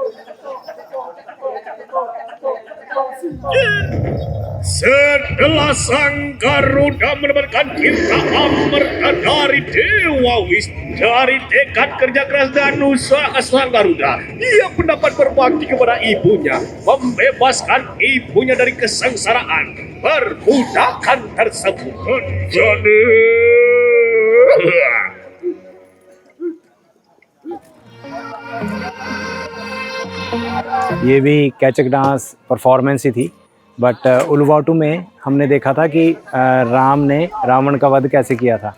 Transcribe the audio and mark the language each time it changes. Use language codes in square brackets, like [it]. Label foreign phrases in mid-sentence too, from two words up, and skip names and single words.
[id] setelah Sang Garuda mendapatkan Tirta Amrita dari Dewa Wisnu, dari tekad kerja keras dan usaha Sang Garuda, ia pun dapat berbakti kepada ibunya, membebaskan ibunya dari kesengsaraan perbudakan tersebut. Jadi [hi] ये भी कैचक [en] dance performance [hi] ही थी, बट उलवाटू में हमने देखा था कि राम ने रावण का वध कैसे किया था।